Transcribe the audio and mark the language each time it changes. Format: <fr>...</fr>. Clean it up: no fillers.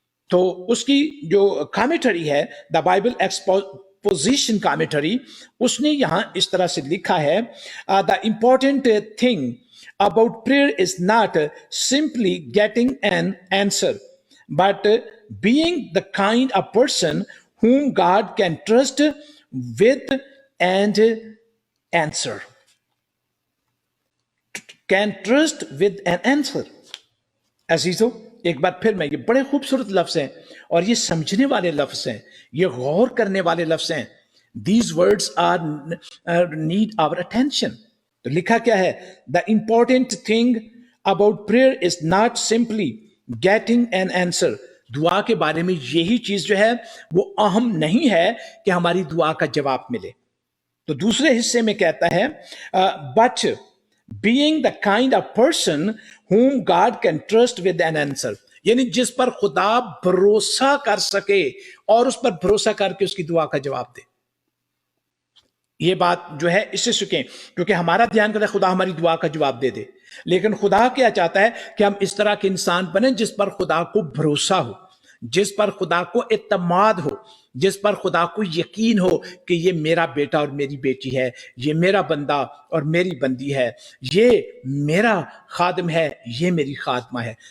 <ur>تو اس کی جو کامنٹری ہے</ur> <en>The Bible exposition commentary, اس نے یہاں اس طرح سے لکھا ہے the important thing about prayer is not simply getting an answer but being the kind of person whom God can trust with an answer. Can trust with an answer.</en> <ur>عزیزو, ایک بار پھر میں, یہ بڑے خوبصورت لفظ ہیں اور یہ سمجھنے والے لفظ ہیں, یہ غور کرنے والے لفظ ہیں.</ur> <en>These words need our attention.</en> <ur>تو لکھا کیا ہے,</ur> <en>the important thing about prayer is not simply getting an answer.</en> <ur>دعا کے بارے میں یہی چیز جو ہے وہ اہم نہیں ہے کہ ہماری دعا کا جواب ملے. تو دوسرے حصے میں کہتا ہے</ur> <en>but being the kind of person whom God can trust with an answer.</en> <ur>یعنی جس پر خدا بھروسہ کر سکے اور اس پر بھروسہ کر کے اس کی دعا کا جواب دے. یہ بات جو ہے اس سے سکیں, کیونکہ ہمارا دھیان کرتا ہے خدا ہماری دعا کا جواب دے دے, لیکن خدا کیا چاہتا ہے کہ ہم اس طرح کے انسان بنیں جس پر خدا کو بھروسہ ہو, جس پر خدا کو اعتماد ہو, جس پر خدا کو یقین ہو کہ یہ میرا بیٹا اور میری بیٹی ہے, یہ میرا بندہ اور میری بندی ہے, یہ میرا خادم ہے, یہ میری خادمہ ہے.</ur>